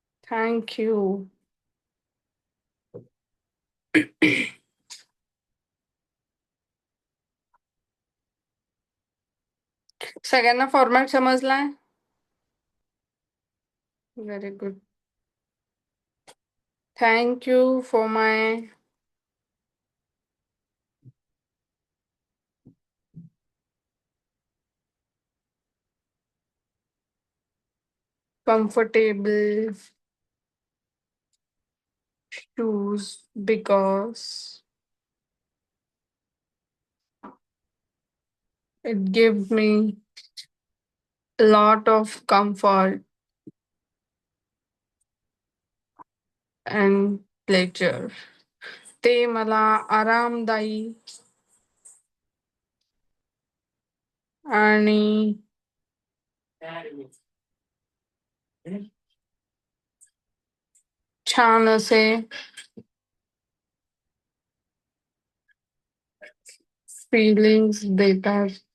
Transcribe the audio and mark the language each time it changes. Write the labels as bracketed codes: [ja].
[en] Thank you. [mr] सगळ्यांना format समजलाय? [en] Very good. Thank you for my comfortable shoes because it gives me a lot of comfort and pleasure. [mr] ते मला आरामदायी आणि छान असे फीलिंग्स देतात.